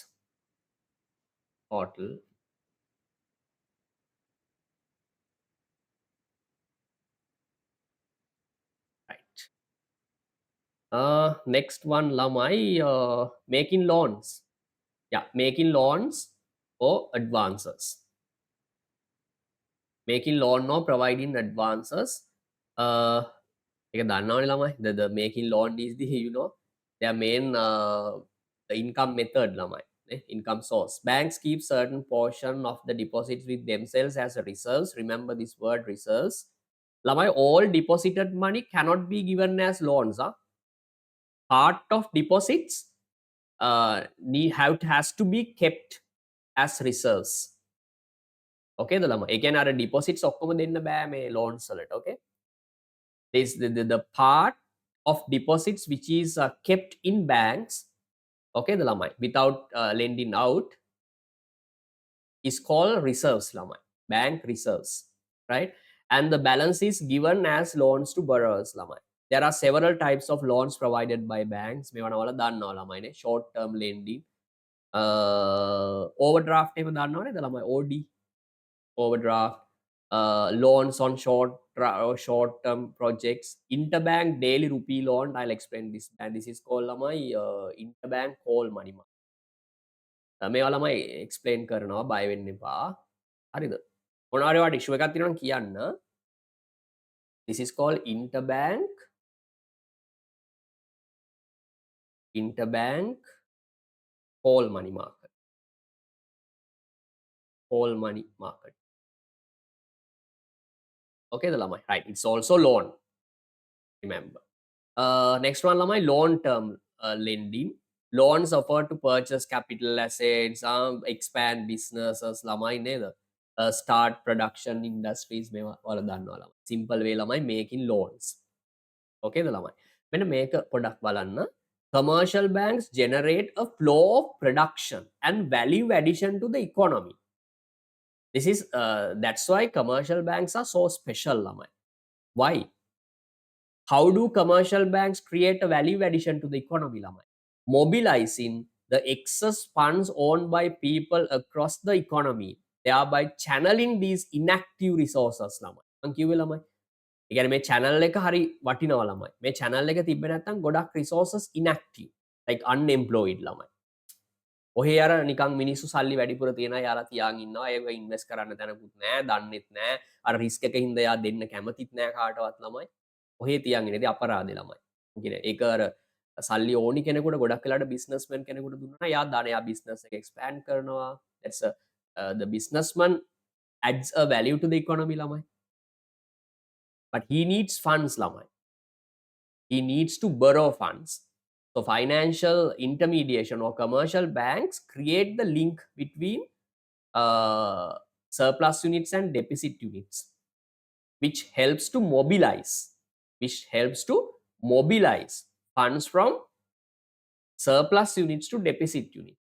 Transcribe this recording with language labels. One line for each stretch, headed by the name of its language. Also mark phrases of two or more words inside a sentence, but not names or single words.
English: Total right. Next one lamai, making loans. Yeah, making loans or advances. Making loan or providing advances.
Sinhala: ඒක දන්නවනේ ළමයි.
English: The making loan is the, you know, their main the income method ළමයි. Income source. Banks keep certain portion of the deposits with themselves as a reserves. Remember this word reserves. ළමයි, all deposited money cannot be given as loans. Part of deposits has to be kept as reserves.
Sinhala: Okay ද ළමයි? ඒ කියන්නේ අර deposits ඔක්කොම දෙන්න බෑ මේ loans වලට.
English: Okay. This the part of deposits which is kept in banks, okay the lamai, without lending out, is called reserves lamai, bank reserves, right? And the balance is given as loans to borrowers lamai. There are several types of loans provided by banks.
Sinhala: මේවන වල දන්නවා ළමයි නේ,
English: short term lending, overdraft
Sinhala: එහෙම දන්නවනේ ද ළමයි,
English: OD, overdraft, loans on short term projects, interbank daily rupee loan. I'll explain this, and this is called lamai interbank call money.
Sinhala: මේවා ළමයි explain කරනවා, බය වෙන්න එපා. හරිද? මොනවාරි වට issue එකක් තියෙනවා නම් කියන්න.
English: This is called interbank call money market. Call money market. Okay the lamai, right? It's also loan, remember. Next one lamai, long term lending. Loans offered to purchase capital assets, expand businesses
Sinhala: ළමයි නේද,
English: start production industries
Sinhala: මේවා වල දන්නවා ළමයි.
English: Simple way ළමයි making loans.
Sinhala: Okay ද ළමයි? මෙන්න මේක පොඩක් බලන්න.
English: Commercial banks generate a flow of production and value addition to the economy. This is that's why commercial banks are so special ළමයි. Why? How do commercial banks create a value addition to the economy ළමයි? Mobilizing the excess funds owned by people across the economy, thereby channeling these inactive resources ළමයි.
Sinhala: මං කිව්වේ ළමයි. ඒ කියන්නේ මේ channel එක හරි වටිනවා ළමයි. මේ channel එක තිබ්බේ නැත්නම් ගොඩක්
English: resources inactive, like unemployed
Sinhala: ළමයි. ඔහේ අර නිකන් මිනිස්සු සල්ලි වැඩිපුර තියෙන යාලා තියාගෙන ඉන්නවා. ඒක ඉන්වෙස්ට් කරන්න තැනකුත් නැහැ, දන්නෙත් නැහැ. අර රිස්ක් එකකින් හින්දා යා දෙන්න කැමතිත් නැහැ කාටවත් ළමයි. ඔහේ තියාගෙන ඉඳි අපරාධේ ළමයි. කියන්නේ ඒක අර සල්ලි ඕනි කෙනෙකුට, ගොඩක් වෙලාට බිස්නස්මන් කෙනෙකුට දුන්නා යා දාන යා බිස්නස් එක එක්ස්පෑන්ඩ් කරනවා.
English: That's the businessman adds a value to the economy ළමයි. But he needs funds ළමයි. he needs to borrow funds. So financial intermediation or commercial banks create the link between uh, surplus units and deficit units, which helps to mobilize funds from surplus units to deficit units.